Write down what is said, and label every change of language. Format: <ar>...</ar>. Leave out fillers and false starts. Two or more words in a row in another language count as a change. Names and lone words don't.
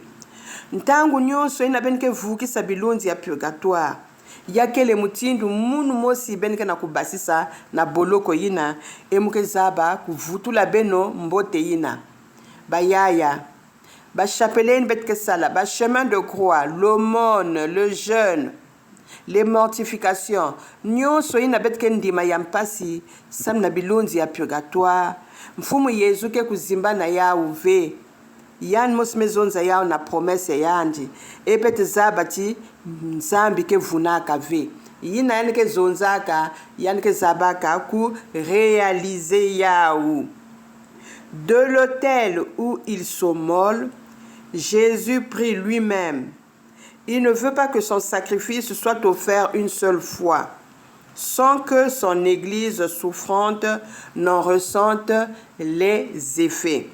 <ktu>Ntangu nyonso ina benike vukisa bilunzi ya purgatoire. Yakele mutindu munu mosi benike na kubasisa na boloko ina emuke zaba kuvutula beno mbote ina.</ktu> <fr>Bayaya. Ba chapelaine</fr> <ktu>betke sala,</ktu> <fr>ba chemin de croix, l'aumône, le jeûne, les mortifications.</fr> <ktu>Nyonso ina betke ndima ya mpasi sam na bilunzi ya purgatoire. Mfumu Yesu ke kuzimba na ya uve. Yan mosmezonza yao na promesse yandi. Epete zabati nzambi ke vunaka ve. Yina yanike zonzaka, yanike zabaka ku réaliser yao.</ktu> <fr>De l'autel où il sommole, Jésus prie lui-même. Il ne veut pas que son sacrifice soit offert une seule fois, sans que son Église souffrante n'en ressente les effets.</fr>